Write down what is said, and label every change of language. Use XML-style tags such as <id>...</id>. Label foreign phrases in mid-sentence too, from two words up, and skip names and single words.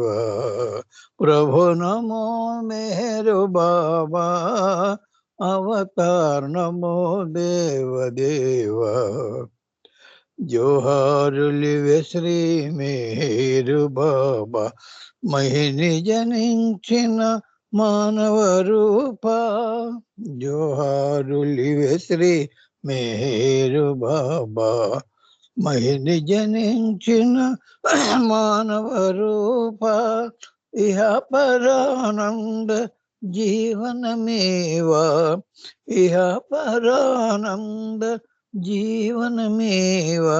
<sa>प्रभु नमो मेरु बाबा, अवतार नमो देव देव।</sa> <te>జోహారులివే శ్రీ మేరు బాబా, మహిని జనించిన మానవ రూప। జోహారులివే శ్రీ మేరు బాబా, మహిని జనించిన మానవ రూప। ఇహ పరానంద జీవనమేవా, ఇహ పరానంద జీవనమేవా।</te>